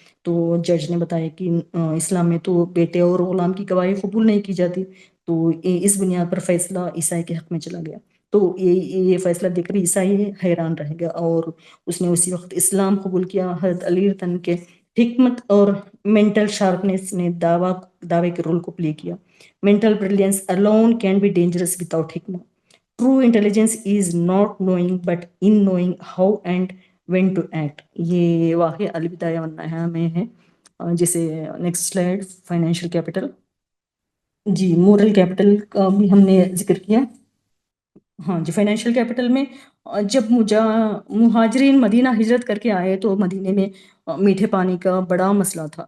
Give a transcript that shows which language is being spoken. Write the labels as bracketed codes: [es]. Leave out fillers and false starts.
[ur] تو جج نے بتایا کہ اسلام میں تو بیٹے اور غلام کی گواہی قبول نہیں کی جاتی. تو اس بنیاد پر فیصلہ عیسائی کے حق میں چلا گیا. تو یہ فیصلہ دیکھ کر عیسائی حیران رہ گیا اور اس نے اسی وقت اسلام قبول کیا. حضرت علی تن کے حکمت اور [en] mental sharpness [ur] نے دعوے کے رول کو پلے کیا. Mental بریلینس [en] alone can be dangerous without حکمہ. True intelligence is not knowing but in knowing how and when to act. [ur] یہ واقع البدایہ والنہایہ میں ہے. جیسے [en] Next slide, financial capital. [ur] جی, مورل کیپٹل کا بھی ہم نے ذکر کیا. ہاں جی, فائنینشیل کیپٹل میں جب مہاجرین مدینہ ہجرت کر کے آئے تو مدینے میں میٹھے پانی کا بڑا مسئلہ تھا.